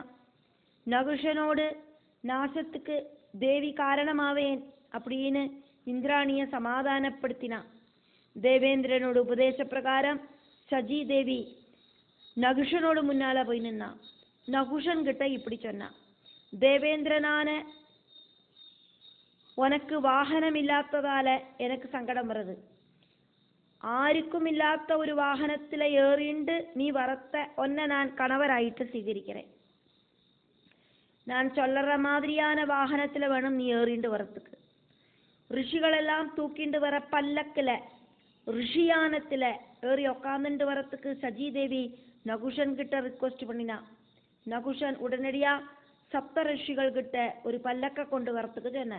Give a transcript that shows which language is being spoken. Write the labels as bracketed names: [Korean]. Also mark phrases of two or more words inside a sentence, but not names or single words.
[Tamil] நகுஷனோடு நாசத்துக்கு தேவி காரணமாவேன் அப்படின்னு இந்திராணியை சமாதானப்படுத்தினா. தேவேந்திரனோட உபதேச பிரகாரம் சஜி தேவி நகுஷனோடு முன்னால போய் நின்னா. நகுஷன் கிட்ட இப்படி சொன்னா, தேவேந்திரனான உனக்கு வாகனம் இல்லாததால எனக்கு சங்கடம் வருது. ஆருக்கும் இல்லாத ஒரு வாகனத்தில் ஏறிண்டு நீ வரத்த உன்னை நான் கணவராயிட்டு ஸ்வீகரிக்கிறேன். நான் சொல்ற மாதிரியான வாகனத்துல வேணும் நீ ஏறிண்டு வரத்துக்கு. ரிஷிகளெல்லாம் தூக்கிண்டு வர பல்லக்கில் ரிஷியானத்துல ஏறி உக்காந்துட்டு வரத்துக்கு சஜிதேவி நகுஷன் கிட்ட ரிக்வெஸ்ட் பண்ணினா. நகுஷன் உடனடியா சப்த ரிஷிகள் கிட்ட ஒரு பல்லக்க கொண்டு வரத்துக்கு சொன்ன.